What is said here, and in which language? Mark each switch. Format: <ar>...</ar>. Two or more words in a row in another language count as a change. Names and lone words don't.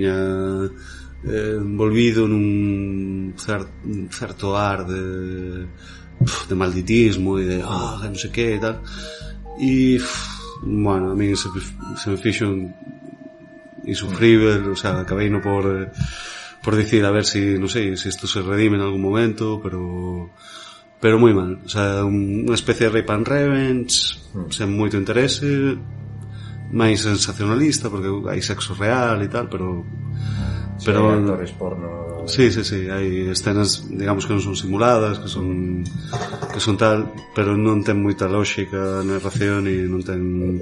<gl>viña envolvido nun certo ar de malditismo e de non sei que e tal, e bueno, a mí se me fixo insufrible,</gl> <es>o sea,</es> <gl>acabei no por dicir a ver si, non sei, se isto se redime en algún momento, pero moi mal,</gl> <es>o sea,</es> <gl>unha especie de</gl> <en>rape and revenge</en> <gl>sen moito interese, máis sensacionalista porque hai sexo real e tal, pero hai actores porno. Sí, hai escenas, digamos, que non son simuladas, que son tal, pero non ten moita lógica a narración e non ten...</gl>